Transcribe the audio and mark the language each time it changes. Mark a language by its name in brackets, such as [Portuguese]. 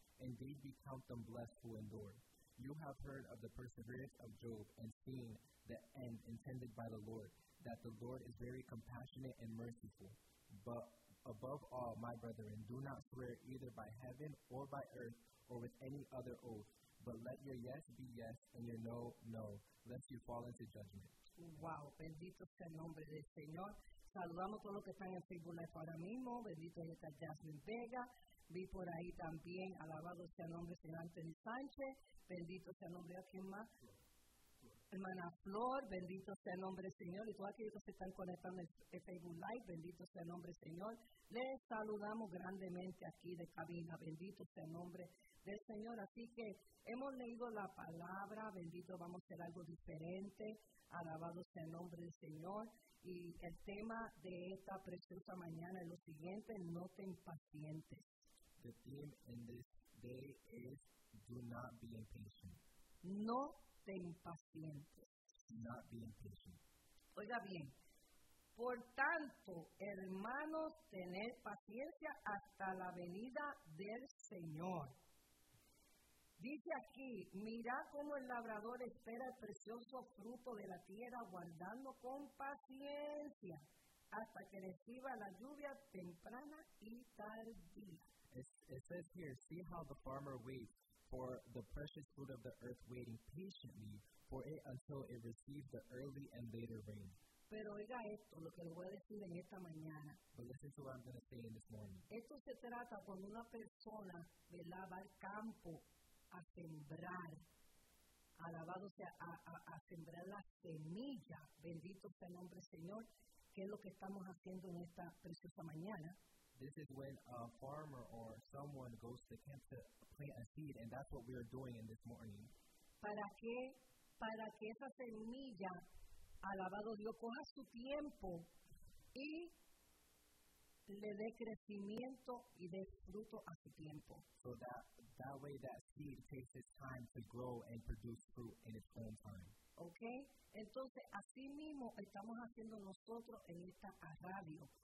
[English] Indeed, we count them blessed who endure. You have heard of the perseverance of Job and seen the end intended by the Lord, that the Lord is very compassionate and merciful. But above all, my brethren, do not swear either by heaven or by earth or with any other oath, but let your yes be yes and your no, no, lest you fall into judgment. [Spanish] Wow, bendito sea el nombre del Señor. Saludamos a todos los que están en Facebook Live ahora mismo. Bendito es esta Jasmine Vega. Vi por ahí también, alabado sea el nombre del Señor Anthony Sánchez. Bendito sea el nombre de quien más. Hermana Flor, bendito sea el nombre del Señor. Y todos aquellos que se están conectando en Facebook Live, bendito sea el nombre del Señor. Les saludamos grandemente aquí de cabina. Bendito sea el nombre del Señor. Así que hemos leído la palabra. Bendito, vamos a hacer algo diferente. Alabado sea el nombre del Señor. Y el tema de esta preciosa mañana es lo siguiente: no te impacientes. [English] The theme in this day is do not be impatient. [Spanish] No te impacientes. [English] Not be impatient. [Spanish] Oiga bien. Por tanto, hermanos, tener paciencia hasta la venida del Señor. Dice aquí, mira cómo el labrador espera el precioso fruto de la tierra, guardando con paciencia hasta que reciba la lluvia temprana y tardía. [English] It says here, see how the farmer waits for the precious fruit of the earth, waiting patiently for it until it receives the early and later rain. [Spanish] Pero oiga esto, lo que le voy a decir en esta mañana. [English] But listen to what I'm going to say in this morning. [Spanish] Esto se trata cuando una persona, ¿verdad?, va al campo a sembrar, alabado sea, a sembrar la semilla, bendito sea el nombre Señor, que es lo que estamos haciendo en esta preciosa mañana. [English] This is when a farmer or someone goes to camp to plant a seed, and that's what we are doing in this morning. [Spanish] ¿Para qué? Para que esa semilla, alabado Dios, coja su tiempo y le dé crecimiento y dé fruto a su tiempo. [English] So that way that seed takes its time to grow and produce fruit in its own time. Okay? [Spanish] Entonces, así mismo estamos haciendo nosotros en esta radio.